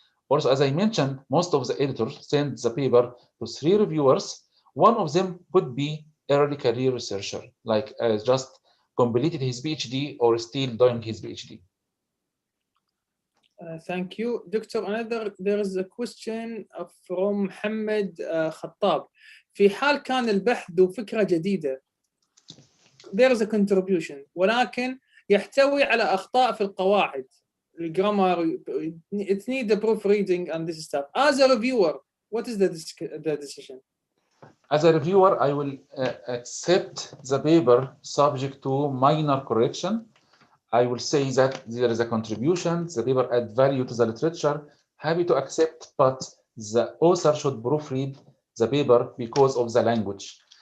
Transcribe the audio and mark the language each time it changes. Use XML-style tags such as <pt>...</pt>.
<en>Also, as I mentioned, most of the editors send the paper to 3 reviewers. One of them could be early career researcher, like just completed his PhD or still doing his PhD. Thank you, Doctor. There is a question from Mohammed Khattab.</en> <ar>في حال كان البحث ذو فكرة جديدة,</ar> <en>there is a contribution,</en> <ar>ولكن يحتوي على أخطاء في القواعد, الجرامر,</ar> <en>it needs a proofreading and this stuff. As a reviewer, what is the decision? As a reviewer, I will accept the paper subject to minor correction. I will say that there is a contribution, the paper add value to the literature, happy to accept, but the author should proofread the paper because of the language.</en>